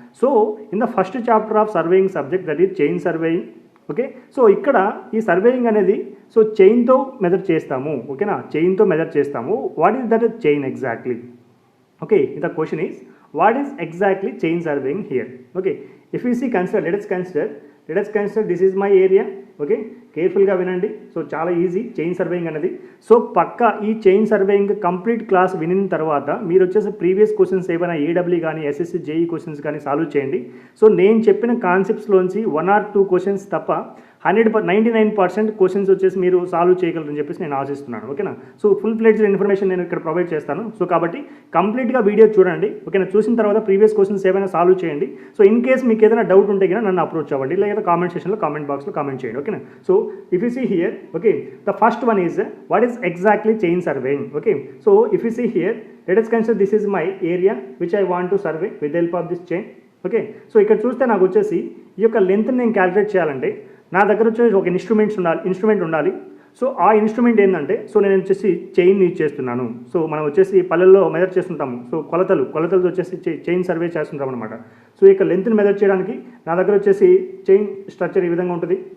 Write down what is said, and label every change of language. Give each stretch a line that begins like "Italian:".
English: So in the first chapter of surveying subject, that is chain surveying.
Telugu: Okay, so ఇక్కడ ఈ surveying అనేది so చైన్తో measure చేస్తాము. ఓకేనా, చైన్తో measure చేస్తాము.
English: What is that chain exactly? Okay, the question is what is exactly chain surveying here. Okay, if you see let us consider this is my area.
Telugu: Okay, కేర్ఫుల్గా వినండి. So చాలా easy chain surveying అనేది. So పక్కా ఈ chain surveying complete class వినిన తర్వాత మీరు వచ్చేసి previous questions ఏమైనా ఏడబ్ల్యూ కానీ ఎస్ఎస్సి జేఈ క్వశ్చన్స్ కానీ సాల్వ్ చేయండి. సో నేను చెప్పిన కాన్సెప్ట్స్లోంచి 1 or 2 క్వశ్చన్స్ తప్ప 99% క్వశ్చన్స్ వచ్చేసి మీరు సాల్వ్ చేయగలరని చెప్పేసి నేను ఆశిస్తున్నాను. ఓకేనా, సో ఫుల్ ప్లేజ్డ్ ఇన్ఫర్మేషన్ నేను ఇక్కడ ప్రొవైడ్ చేస్తాను. సో కాబట్టి కంప్లీట్గా వీడియో చూడండి. ఓకేనా, చూసిన తర్వాత ప్రీవియస్ క్వశ్చన్స్ ఏమైనా సాల్వ్ చేయండి. సో ఇన్ కేస్ మీకు ఏదైనా డౌట్ ఉంటే కనుక నన్ను అప్రోచ్ అవ్వండి, లేదా కామెంట్ సెక్షన్లో కామెంట్ బాక్స్లో కామెంట్ చేయండి.
English: ఓకేనా, so if you see here, okay, the first one is what is exactly chain surveying. Okay, so if you see here, let us consider this is my area which I want to survey with the help of this chain.
Telugu: Okay, so ఇక్కడ చూస్తే నాకు వచ్చేసి ఈ యొక్క length నేను calculate చేయాలంటే నా దగ్గర వచ్చేసి ఒక ఇన్స్ట్రుమెంట్ ఉండాలి. సో ఆ ఇన్స్ట్రుమెంట్ ఏంటంటే, సో నేను వచ్చేసి చైన్ యూజ్ చేస్తున్నాను. సో మనం వచ్చేసి పల్లెల్లో మెజర్ చేస్తుంటాము. సో కొలతలు వచ్చేసి చైన్ సర్వే చేస్తుంటాం అనమాట. సో ఇక లెంత్ని మెజర్ చేయడానికి నా దగ్గర వచ్చేసి చైన్ స్ట్రక్చర్ ఈ విధంగా ఉంటుంది.